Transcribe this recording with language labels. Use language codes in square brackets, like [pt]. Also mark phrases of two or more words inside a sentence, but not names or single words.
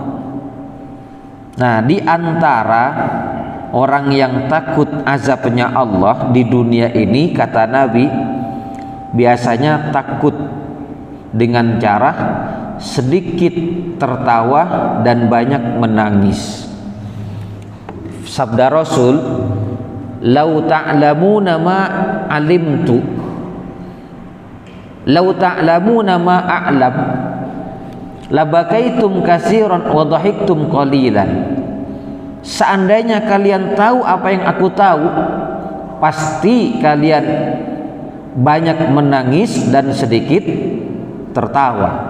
[id] Nah, di antara orang yang takut azabnya Allah di dunia ini, kata Nabi, biasanya takut dengan cara sedikit tertawa dan banyak menangis. Sabda Rasul, [ar] "لو تعلمون ما علمت، لو تعلمون ما أعلم، لبكيتم كثيرا وضحكتم قليلا." [id] Seandainya kalian tahu apa yang aku tahu, pasti kalian banyak menangis dan sedikit tertawa.